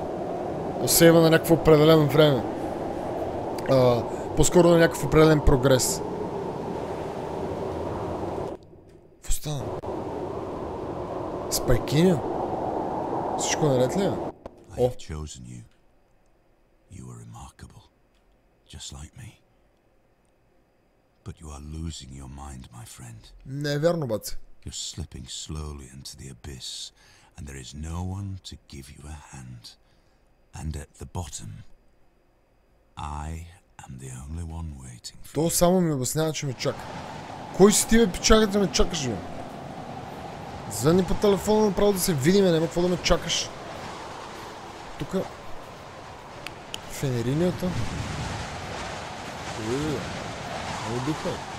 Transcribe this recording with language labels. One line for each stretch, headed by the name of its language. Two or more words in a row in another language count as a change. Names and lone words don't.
Bulgarian: Сейва на някакво определено време. По-скоро на някакъв определен прогрес. Какво стана? Спайкиня? Всичко наред ли е? О!
English: You are remarkable, just like me. But you are losing your mind, my friend.
Bulgarian: Не е вярно, баце.
English: You're slipping slowly into the abyss, and there is no one to give you a hand. And at the bottom, I am the only one waiting for you.
Bulgarian: То само ми обяснява, че ме чака. Кой си ти, бе, чакай да ме чакаш, бе? Звънни по телефона, направо да се видим, няма какво да ме чакаш. Тука... Фенеринията. Много духа.